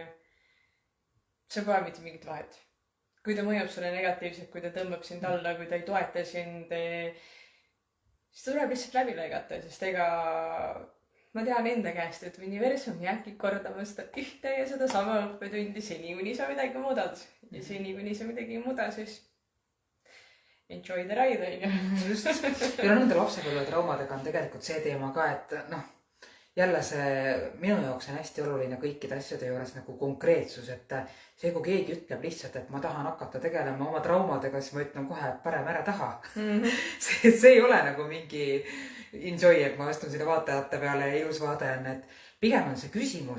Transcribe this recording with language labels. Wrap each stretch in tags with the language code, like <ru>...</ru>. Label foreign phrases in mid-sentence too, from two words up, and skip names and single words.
<et>See pole mitte mingit vahet. Kui ta mõjub sulle negatiivselt, kui ta tõmbab sind alla, kui ta ei toeta sind, siis ta tuleb lihtsalt läbi lõigata, sest ega ma tean enda käest, et universum jääbki kordama seda ühte ja seda sama õppetundi seni, kuni sa midagi muudad. Ja seni, kuni sa midagi ei muuda, siis</et> <en>enjoy the ride,</en> <et>on ju. Just. Ja nende lapsepõlve traumadega on tegelikult see teema ka, et noh, jälle see minu jaoks on hästi oluline kõikide asjade juures nagu konkreetsus, et see, kui keegi ütleb lihtsalt, et ma tahan hakata tegelema oma traumadega, siis ma ütlen kohe, et parem ära taha. See ei ole nagu mingi enjoy, et ma astun sinna vaatajate peale ja ilus vaade on, et pigem on see küsimus,</et>